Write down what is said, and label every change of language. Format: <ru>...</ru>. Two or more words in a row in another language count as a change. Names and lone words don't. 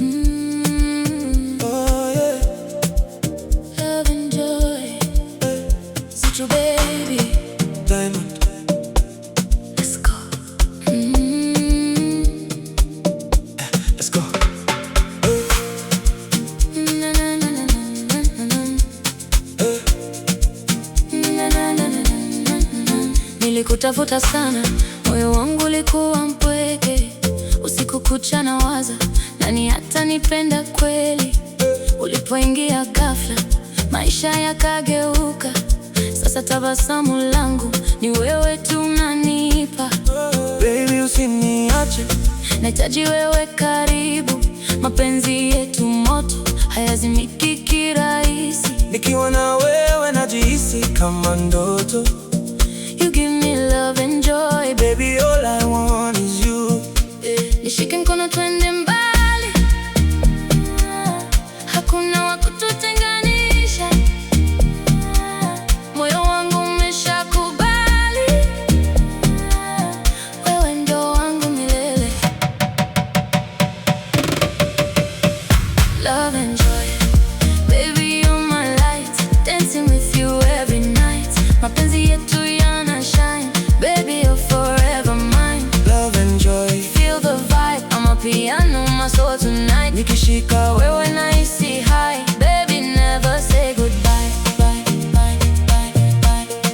<en>Mm. Oh, yeah. Love and joy. Eh. Such a baby. Diamond. Let's go. Mm. Eh, let's go. Eh. Na, na, na, na, na, na, na.</en> <sw>Nilikutafuta sana, moyo wangu ulikuwa mpweke. Usiku kucha nawaza, nani atanipenda kweli? Ulipoingia ghafla, maisha yakageuka. Sasa tabasamu langu ni wewe tu unanipa. Baby, usiniache. Nahitaji wewe karibu. Mapenzi yetu moto, hayazimiki kirahisi. Nikiwa na wewe najihisi kama ndoto.</sw> <en>You give me love and joy. Baby, all I want is you.</en> <sw>Nishike mkono twende mbali. Hakuna wa kututenganisha. Moyo wangu umeshakubali. wewe ndo wangu milele.</sw> <en>Love and joy, baby, you're my light. Dancing with you every night.</en> <sw>Mapenzi yetu yana</sw> <en>shine, baby, you're forever mine. Love and joy. Feel the vibe, I'm a piano, my soul tonight.</en> <sw>Nikishika Wewe nahisi</sw> <en>high, baby, never say goodbye. Bye, bye, bye, bye.</en>